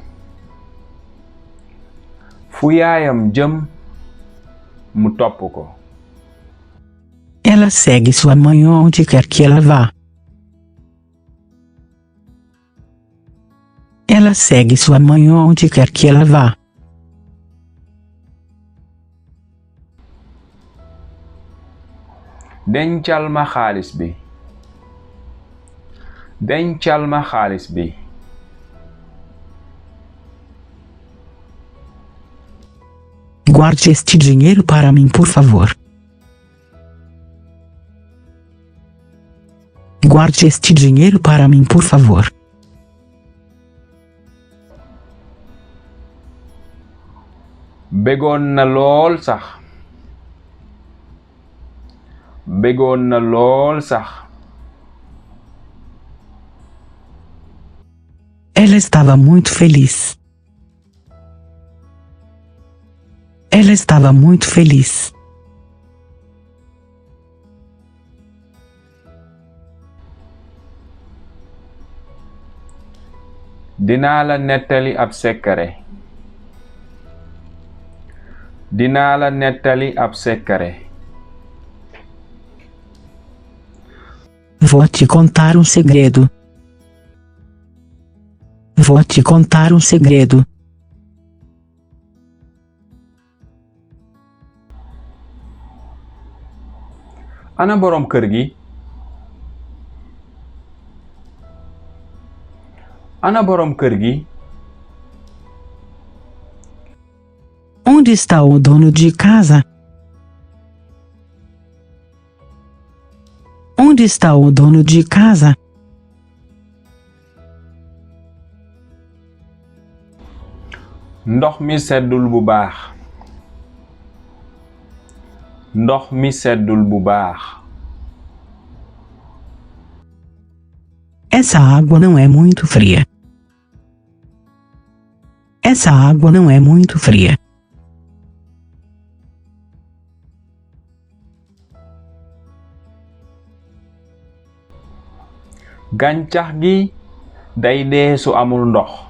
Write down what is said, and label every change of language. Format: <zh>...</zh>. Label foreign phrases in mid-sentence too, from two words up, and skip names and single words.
<wo>fu yaayam jëm mu topp ko.</wo> <pt>Ela segue sua mãe onde quer que ela vá. Ela segue sua mãe onde quer que ela vá.</pt> <wo>dencal ma xaalis bi. dencal ma xaalis bi.</wo> <pt>Guarde este dinheiro para mim, por favor. Guarde este dinheiro para mim, por favor.</pt> <wo>bégoon na lool sax. bégoon na lool sax.</wo> <pt>Ela estava muito feliz. Ela estava muito feliz.</pt> <wo>dinaa la nettali ab sekkare. dinaa la nettali ab sekkare.</wo> <pt>Vou te contar um segredo. Vou te contar um segredo.</pt> <wo>ana boroom kër gi. ana boroom kër gi.</wo> <pt>Onde está o dono de casa? Onde está o dono de casa?</pt> <wo>ndox mi seddul bu baax. ndox mi seddul bu baax.</wo> <pt>Essa água não é muito fria. Essa água não é muito fria.</pt> <wo>gàncax gi day dee su amul ndox.</wo>